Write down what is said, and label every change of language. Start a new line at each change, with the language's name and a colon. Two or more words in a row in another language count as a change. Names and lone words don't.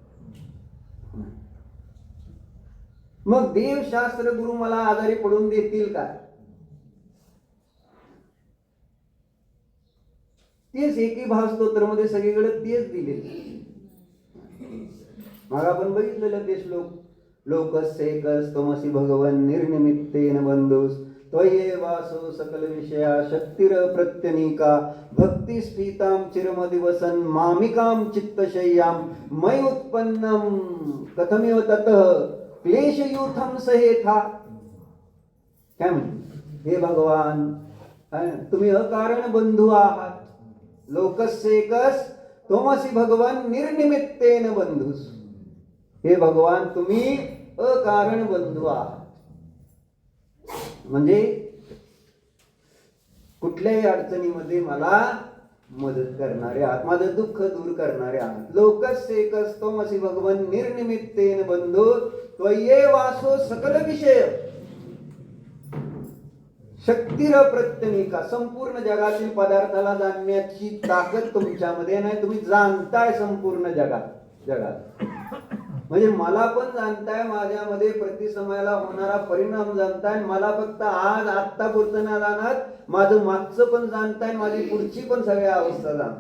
Marathi: मग देवशास्त्र गुरु मला आजारी पडून देतील काय, तेच एकी भाव स्तोत्रामध्ये सगळीकडे तेच दिलेले. मग आपण बघितलेलं ते श्लोक,
Sanskrit: लोकस्यैकस त्वमसि भगवन् निर्निमित्तेन बंधुस् त्वय्येवासो सकल विषया शक्तिर प्रत्यनीका भक्ति स्फीतां चिरमदिवसन् मामिकां चित्तशय्यां मयि उत्पन्नं कथमिव ततः क्लेशयूथं सहेथा.
Marathi: काय म्हणते, हे भगवान तुम्ही अकारण बंधू आहात.
Sanskrit: लोकस्यैकस त्वमसि भगवन् निर्निमित्तेन बंधुस्.
Marathi: हे भगवान तुम्ही अकारण बंधू आहात, म्हणजे कुठल्याही अडचणीमध्ये मला मदत करणारे आहात, माझं दुःख दूर करणारे आहात.
Sanskrit: लोकस्यैकस त्वमसि भगवन् निर्निमित्तेन बंधु त्वय्येवासो सकल विषय शक्तिर प्रत्यनीका.
Marathi: संपूर्ण जगातील पदार्थाला जाणण्याची ताकद तुमच्यामध्ये नाही, तुम्ही जाणताय संपूर्ण जगात. म्हणजे मला पण जाणताय, माझ्यामध्ये प्रतिसमयाला होणारा परिणाम जाणताय. मला फक्त आज आत्ता पुरतं ना जाणार, माझं मागचं पण जाणताय, माझी पुढची पण सगळ्या अवस्था जाणताय.